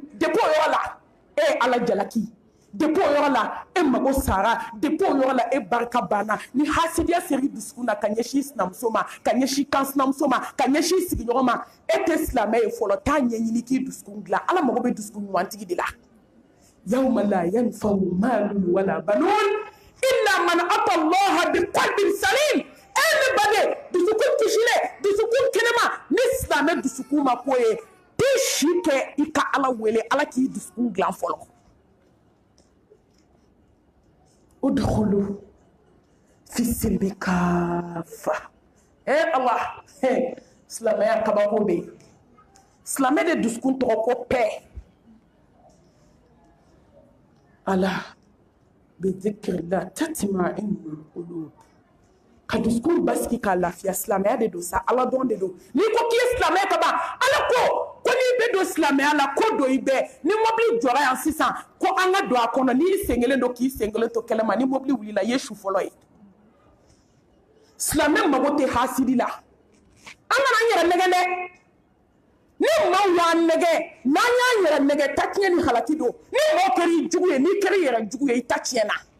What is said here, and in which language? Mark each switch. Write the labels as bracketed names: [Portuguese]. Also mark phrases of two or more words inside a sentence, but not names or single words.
[Bambara] Depuis o yɔrɔ la, e ye Ala jalaki. Depuis o yɔrɔ la, e mago sara. Depuis o yɔrɔ la, e barika banna. Ni hasidiya seri dusukun na ka ɲɛsin sinamuso ma, ka ɲɛsin kan sinamuso ma, ka ɲɛsin sigiɲɔgɔn ma, e tɛ silamɛ ye fɔlɔ. Taa ɲɛɲini k'i dusukun dilan. Ala mago bɛ dusukun ɲumantigi de la. [Arabic] يوم لا ينفع مال ولا بنون إلا من أتى الله بقلب سليم. [Bambara] Ne baden, dusukun kisilen, dusukun kɛnɛma, ni silamɛ dusukun ma ko ye, t'i si kɛ i ka Ala wele, Ala k'i dusukun dilan fɔlɔ. [Arabic] ادخلوا في السلم كافة. [Bambara] Allah, silamɛya kabako bɛ yen. Silamɛ de dusukun tɔgɔ ko pɛ. [Arabic] ألا بذكر الله تطمئن القلوب. [Bambara] ka dusukun basiki ka lafiya silamɛya de don sa ala dɔn de don n'i ko k'i ye silamɛya ka ban ala ko n'i bɛ don silamɛya la ko don i bɛɛ ni mobili jɔra yan sisan ko an ka don a kɔnɔ n'i sen kelen don k'i sen kelen to kɛlɛ ma ni mobili wulila i ye su fɔlɔ ye silamɛ mago tɛ hasidi la an kana an yɛrɛ nɛgɛ dɛ ni maaw y'an nɛgɛ n'an y'an yɛrɛ nɛgɛ ta tiɲɛ ni halaki don ni mɔgɔ kɛra i jugu ye n'i kɛra i yɛrɛ jugu ye i ta tiɲɛna